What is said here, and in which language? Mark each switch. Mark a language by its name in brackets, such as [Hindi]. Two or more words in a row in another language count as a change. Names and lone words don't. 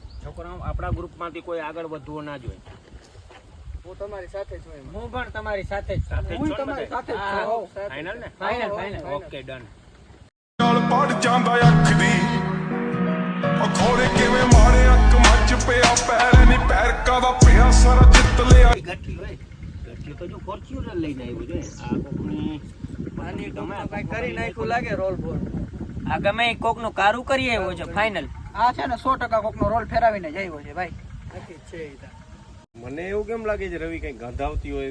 [Gujarati] છોકરાઓ આપણા ગ્રુપમાંથી કોઈ આગળ વધવું ના જોઈએ. હું તમારી સાથે છું એમાં. હું પણ તમારી સાથે જ છું. સાથે જ હું છો ને તમારી બધા? સાથે જ છું. હોવ, સાથે જ. ફાઇનલ ને? [English] final final. okay done. [Punjabi] ਨਾਲ ਪੜ ਜਾਂਦਾ ਅੱਖ ਦੀ ਅਖੋੜੇ ਕਿਵੇਂ ਮਾਰੇ ਅੱਖ ਮੱਚ ਪਿਆ ਪੈਰ ਨਹੀਂ ਪੈਰ ਕਾਦਾ ਪਿਆ ਸਾਰਾ ਜਿੱਤ ਲਿਆ [Gujarati] ગઠ્ઠી હોય ગઠ્ઠી તો જો ફોર્ચ્યુનર લઈને આવ્યો છે. આ કોકની આની ટૂંકમાં કાંઈ કરી નાખ્યું લાગે રોલ બોલ. આ ગમે એ કોકનું કારું કરી આવ્યો છે ફાઇનલ. આ છે ને 100% કોકનો રોલ ફેરાવીને જ આવ્યો છે ભાઈ. નક્કી જ છે ઈ તાર. મને એવું કેમ લાગે છે રવિ કઈ ગંધ આવતી હોય?